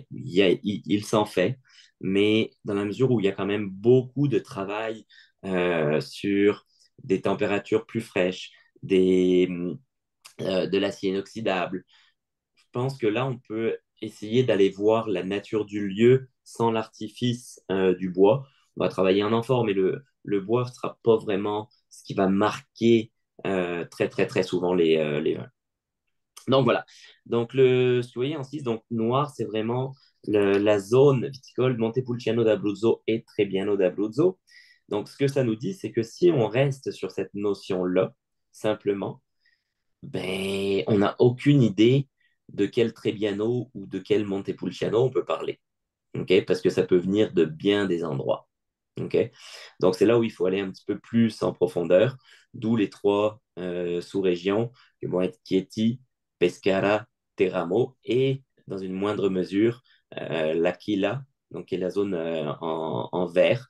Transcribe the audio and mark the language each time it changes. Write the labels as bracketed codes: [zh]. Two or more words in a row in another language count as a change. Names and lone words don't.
[fr] Il s'en fait, mais dans la mesure où il y a quand même beaucoup de travail sur des températures plus fraîches, de l'acier inoxydable, je pense que là, on peut essayer d'aller voir la nature du lieu sans l'artifice du bois. On va travailler en amphore, mais le bois ne sera pas vraiment ce qui va marquer très souvent les vins. Donc voilà. Donc ce que vous voyez en 6, donc noir, c'est vraiment la zone viticole Montepulciano d'Abruzzo et Trebbiano d'Abruzzo. Donc ce que ça nous dit, c'est que si on reste sur cette notion-là, simplement, Ben, on n'a aucune idée de quel Trebbiano ou de quel Montepulciano on peut parler. Ok, parce que ça peut venir de bien des endroits. Ok, donc c'est là où il faut aller un petit peu plus en profondeur, d'où les trois sous-régions qui vont être Chieti, Pescara, Teramo et dans une moindre mesure l'Aquila, donc qui est la zone en vert.